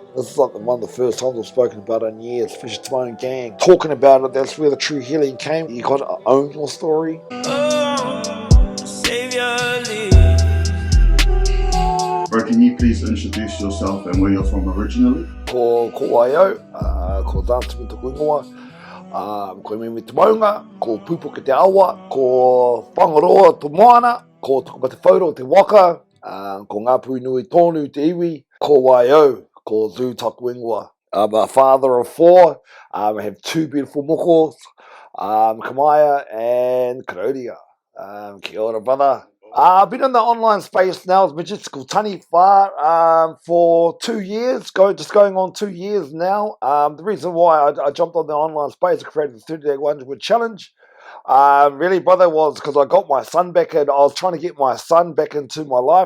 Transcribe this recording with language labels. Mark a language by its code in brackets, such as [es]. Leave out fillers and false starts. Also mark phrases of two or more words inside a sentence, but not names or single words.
[en] This is like one of the first times I've spoken about it in years. Fish to my own gang. Talking about it, that's where the true healing came. You gotta own your story. Bro, can you please introduce yourself and where you're from originally? [mi] Ko waio, ko Zahn Simeon te kuingoa, ko me te maunga, ko pupo ke te awa, ko whangaroa to moana, ko tukapa te whauro te waka, ko ngā pui nui tonu te iwi, ko waio, ko zu taku ingoa. [en] I'm a father of four. I have two beautiful mokos, Kamaya and Karodia. [mi] Kia ora, [en] brother. I've been in the online space now as Majistical Tani for 2 years, going on 2 years now. The reason why I jumped on the online space, I created the 30-day 100 challenge. Really, brother, was because I got my son back and I was trying to get my son back into my life.